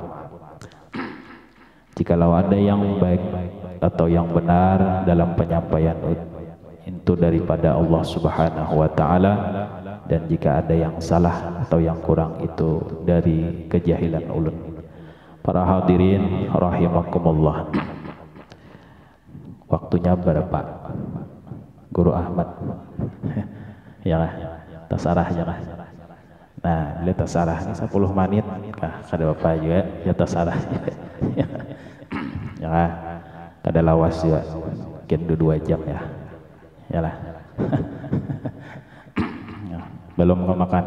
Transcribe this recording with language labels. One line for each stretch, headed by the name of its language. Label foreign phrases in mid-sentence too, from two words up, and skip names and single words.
Indonesian: Jikalau ada yang baik atau yang benar dalam penyampaian itu daripada Allah
Arabic: سبحانه وتعالى,
Indonesian: dan jika ada yang salah atau yang kurang itu dari kejahilan ulun. Para hadirin rahimakumullah.
Banjar: Waktunya berapa? Guru Ahmad. Ya lah, tasarah ya lah. Nah, bila tasarah 10 menit kah kada Bapak juga ya tasarah. Ya lah. Kada lawas juga. Mungkin 2 jam ya. Ya lah. Belum kau makan.